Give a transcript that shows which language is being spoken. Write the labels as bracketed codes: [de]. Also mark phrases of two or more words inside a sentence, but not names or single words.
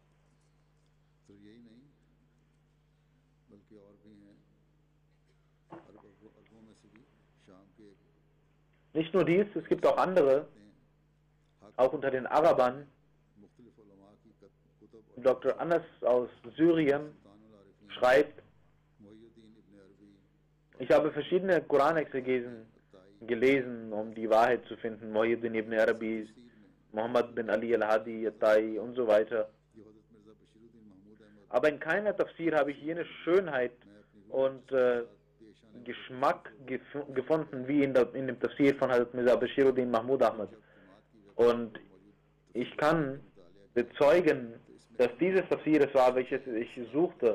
[de] Nicht nur dies, es gibt auch andere, auch unter den Arabern. Dr. Anas aus Syrien schreibt, ich habe verschiedene Koranexegesen gelesen, um die Wahrheit zu finden. Muhyiddin ibn Arabi, Muhammad bin Ali al-Hadi, Attai und so weiter. Aber in keiner Tafsir habe ich jene Schönheit und Geschmack gefunden wie in dem Tafsir von Hazrat Mirza Bashiruddin Mahmud Ahmad. Und ich kann bezeugen, dass dieses Tafsir es war, welches ich suchte.